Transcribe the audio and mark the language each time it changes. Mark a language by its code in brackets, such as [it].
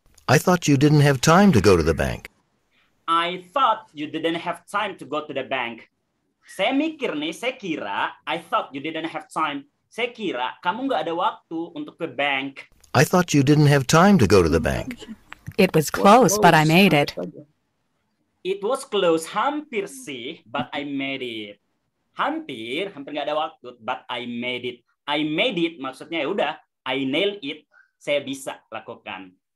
[en] I thought you didn't have time to go to the bank. I thought you didn't have time to go to the bank. [id] Saya mikir nih, saya kira, [en] I thought you didn't have time. [id] Saya kira kamu nggak ada waktu untuk ke bank. [en] I thought you didn't have time to go to the bank. It was close, but I made it. It was close, [id] hampir sih, [en] but I made it. [id] Hampir nggak ada waktu, [en] but I made it. I made it [id] maksudnya ya udah, [en] I nailed it, [id] saya bisa lakukan.